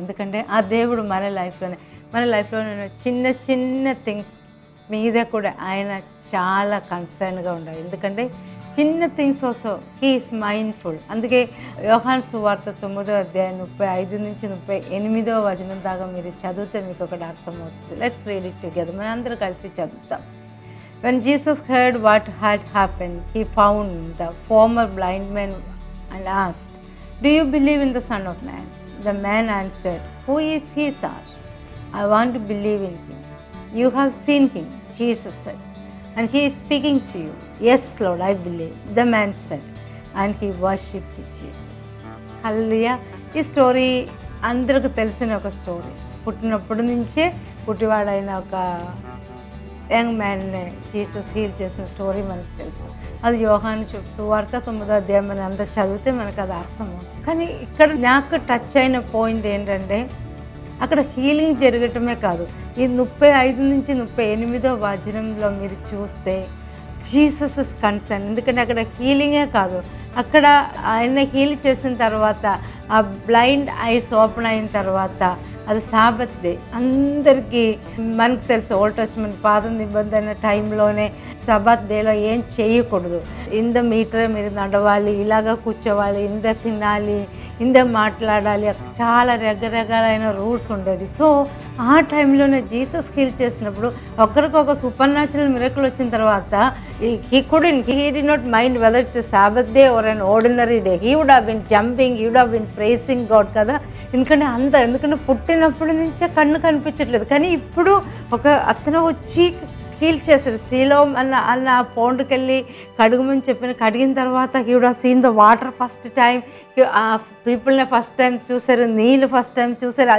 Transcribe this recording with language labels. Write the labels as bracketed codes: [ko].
[te] ఎందుకంటే ఆ దేవుడు మన లైఫ్లోనే చిన్న చిన్న థింగ్స్ మీద కూడా ఆయన చాలా కన్సర్న్గా ఉండాలి. ఎందుకంటే చిన్న things [en] Also he is mindful. [te] అందుకే యోహాను సువార్త 9వ అధ్యాయం 35 నుంచి 38వ వచనం దాకా మీరు చదివితే మీకు ఒకటి అర్థమవుతుంది. [en] Let's read it together. [te] మనం అందరూ కలిసి చదువుతాం. [en] When Jesus heard what had happened, he found the former blind man and asked, "Do you believe in the Son of Man?" The man answered, "Who is he, sir? I want to believe in him." "You have seen him," Jesus said, "and he is speaking to you." "Yes, Lord, I believe," the man said, and he worshipped Jesus. [te] Hallelujah. ఈ story అందరికి తెలిసిన ఒక story. పుట్టినప్పటి నుంచే పుట్టివాడైన ఒక young మ్యాన్ని Jesus heal చేసిన story మనకు తెలుసు. అది యోహాను సువార్త 9వ అధ్యాయం మనం అంతా చదివితే మనకు అది అర్థమవుతుంది. కానీ ఇక్కడ నాకు టచ్ అయిన పాయింట్ ఏంటంటే అక్కడ హీలింగ్ జరగటమే కాదు, ఈ 35 నుంచి 38వ వచనంలో మీరు చూస్తే [en] Jesus is concern. [te] ఎందుకంటే అక్కడ హీలింగే కాదు, అక్కడ ఆయన హీల్ చేసిన తర్వాత ఆ బ్లైండ్ ఐస్ ఓపెన్ అయిన తర్వాత అది సాబత్ డే. అందరికీ మనకు తెలుసు ఓల్డ్ టెస్టమెంట్ పాత నిబంధన టైంలోనే సబాత్ డేలో ఏం చేయకూడదు. ఇంద మీటర్ మీరు నడవాలి, ఇలాగ కూర్చోవాలి, ఇంద తినాలి, ఇంద మాట్లాడాలి, చాలా రకరకాలైన రూల్స్ ఉండేది. సో ఆ టైంలోనే జీసస్ హీల్ చేసినప్పుడు ఒకరికొక సూపర్ న్యాచురల్ మిరకల్ వచ్చిన తర్వాత [en] he did not mind whether it's a Sabbath day or an ordinary day. He would have been jumping, he would have been praising God కదా. [te] ఎందుకంటే పుట్టినప్పటి నుంచే కన్ను కనిపించట్లేదు, కానీ ఇప్పుడు ఒక అతను వచ్చి హీల్ చేశారు. శీలోం అన్న పౌండ్కి వెళ్ళి కడుగుమని కడిగిన తర్వాత [en] he would have seen the water first time, [te] పీపుల్ని ఫస్ట్ టైం చూసారు, నీళ్ళు ఫస్ట్ టైం చూసారు.